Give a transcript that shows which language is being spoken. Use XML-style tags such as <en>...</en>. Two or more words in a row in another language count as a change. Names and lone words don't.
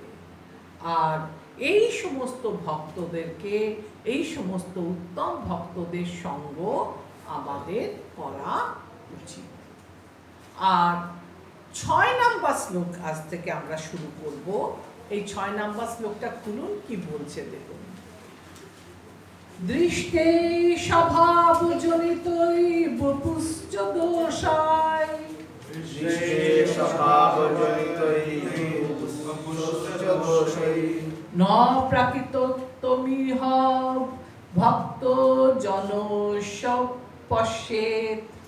<bn>আর এই সমস্ত ভক্তদেরকে, এই সমস্ত উত্তম ভক্তদের সঙ্গ আমাদের করা উচিত। আর ৬ নম্বর শ্লোক আজ থেকে আমরা শুরু করব। এই ৬ নম্বর শ্লোকটা খুলুন, কি বলছে দেখুন।</bn> <sa>দৃষ্টে স্বভাবজনিতৈ বপুশ্চ দোষায়, ন প্রাকৃতত্বমিহ ভক্ত জনস্য পশ্যেৎ,</sa>